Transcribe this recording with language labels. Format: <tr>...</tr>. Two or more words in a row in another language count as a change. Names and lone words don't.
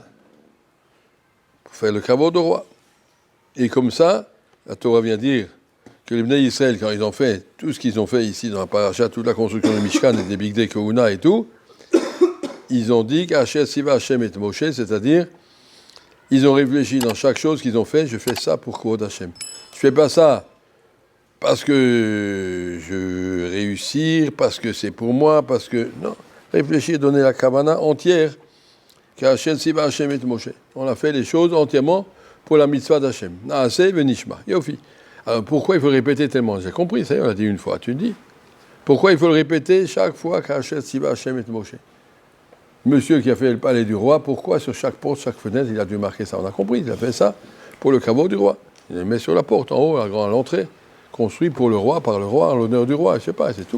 <fr>Pour faire le caveau du roi. Et comme ça, la Torah vient dire que les Bnei Israël, quand ils ont fait tout ce qu'ils ont fait ici dans la paracha, toute la construction du Mishkan et des</fr> <he>בגדי כהונה</he> <fr>et tout, ils ont dit</fr> <he>כאשר ציווה השם את משה,</he> <fr>c'est-à-dire, ils ont réfléchi dans chaque chose qu'ils ont fait, je fais ça pour</fr> <he>כבוד השם.</he> <fr>Je fais pas ça parce que je veux réussir, parce que c'est pour moi, parce que... Non, réfléchir, donner la kavana entière,</fr> <he>כאשר ציווה השם את משה.</he> <fr>On a fait les choses entièrement pour la mitzvah d'Hashem.</fr> <he>נעשה ונשמע, יופי.</he> <fr>Alors pourquoi il faut répéter tellement? J'ai compris, ça y est, on l'a dit une fois, tu le dis. Pourquoi il faut le répéter chaque fois</fr> <he>כאשר ציווה השם את משה?</he> <fr>Monsieur qui a fait le palais du roi, pourquoi sur chaque porte, chaque fenêtre, il a dû marquer ça? On a compris, il a fait ça pour le caveau du roi. Il le met sur la porte, en haut, à l'entrée, construit pour le roi, par le roi, en l'honneur du roi, je sais pas, c'est tout.</fr>